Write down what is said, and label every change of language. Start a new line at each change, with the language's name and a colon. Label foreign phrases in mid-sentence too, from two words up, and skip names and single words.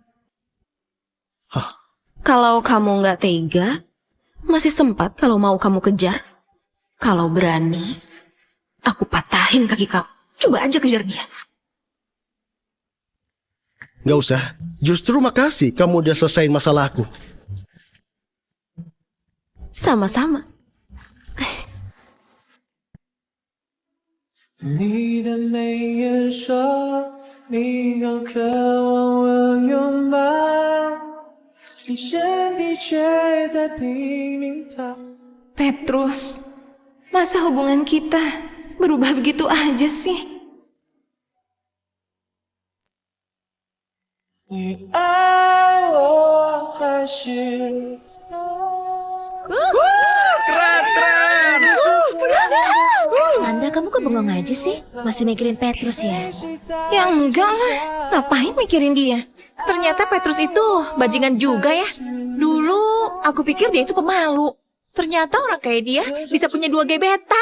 Indonesian: Kalau kamu nggak tega, masih sempat kalau mau kamu kejar. Kalau berani, aku patahin kaki kamu. Coba aja kejar dia. Nggak usah. Justru makasih kamu udah selesaiin masalahku. Sama-sama.
Chinese: 你的眉眼说，你好渴望我拥抱，你身体却在拼命逃。
Indonesian: Petrus, masa hubungan kita berubah begitu aja sih?
Chinese: 你爱我还是
Indonesian: kamu kok bengong aja sih? Masih mikirin Petrus ya? Ya enggak lah, ngapain mikirin dia? Ternyata Petrus itu bajingan juga ya. Dulu aku pikir dia itu pemalu. Ternyata orang kayak dia bisa punya 2 gebetan.